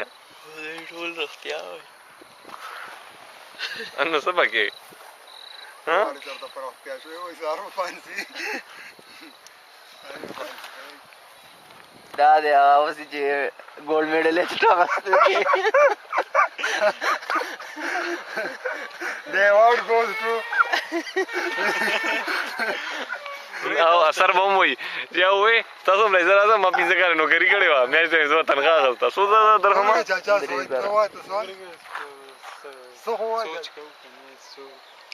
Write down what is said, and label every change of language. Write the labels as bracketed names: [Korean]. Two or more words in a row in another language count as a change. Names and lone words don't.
[Pashto] دوی ټول رښتیا وایي نو څه پکې دا دی هغه اوسې چې [English] gold medalist [Pashto] اخیستی [English] The award goes to [Pashto] او اثر به هم وایي چې وایي تاسو هم راځه راځه ما 15 کاله نوکري کړې وه میاشت ته مې زما تنخواه اخیسته څو زره درهمه څه خو وایي